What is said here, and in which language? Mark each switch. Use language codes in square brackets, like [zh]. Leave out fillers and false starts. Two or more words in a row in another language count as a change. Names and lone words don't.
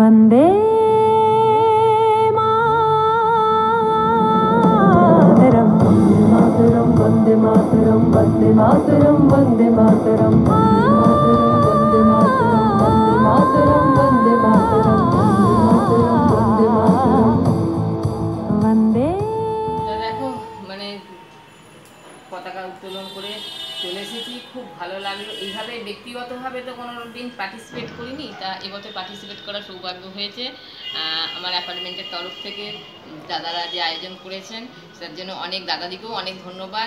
[sa] वन्दे मातरम् वन्दे मातरम् वन्दे मातरम् वन्दे मातरम् वन्दे मातरम् वन्दे मातरम् वन्दे मातरम् वन्दे। [bn] দেখো মানে পতাকা উত্তোলন করে চলে এসেছি, খুব ভালো লাগলো। এইভাবে ব্যক্তিগতভাবে তো কোনো দিন পার্টিসিপেট করিনি, তা এবছর পার্টিসিপেট করার সৌভাগ্য হয়েছে। আমার অ্যাপার্টমেন্টের তরফ থেকে দাদারা যে আয়োজন করেছেন তার জন্য অনেক দাদাদিকেও অনেক ধন্যবাদ।